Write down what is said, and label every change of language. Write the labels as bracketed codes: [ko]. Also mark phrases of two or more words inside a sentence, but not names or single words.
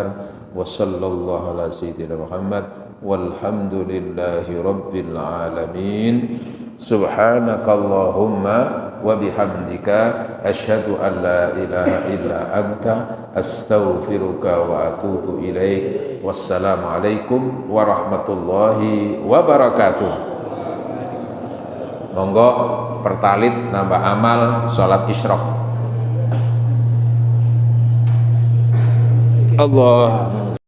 [ar] وصلى الله على سيدنا محمد والحمد لله رب العالمين. سبحانك اللهم وبحمدك أشهد أن لا إله إلا أنت أستغفرك وأتوب إليك. والسلام عليكم ورحمة الله وبركاته. [jv] Monggo pertalit nambah amal salat isyraq. Allah